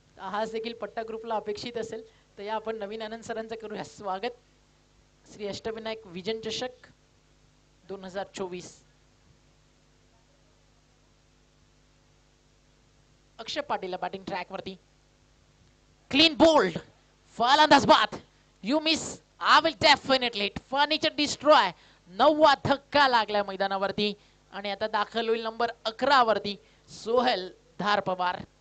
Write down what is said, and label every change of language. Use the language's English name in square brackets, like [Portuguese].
[Marathi] हाच देखील पट्टा ग्रुपला अपेक्षित असेल. तर या आपण नवीन आनंद सरांचं करूया स्वागत. श्री अष्टविनायक विजन चषक 2024. अक्षय पाटील बॅटिंग ट्रॅक वरती. क्लीन बोल्ड फलंदाज बाद. [English] You miss, I will definitely hit. Furniture destroy. [Marathi] 9वा धक्का लागलाय मैदानावरती. आणि आता दाखल होईल नंबर 11 वरती सोहेल धार पवार.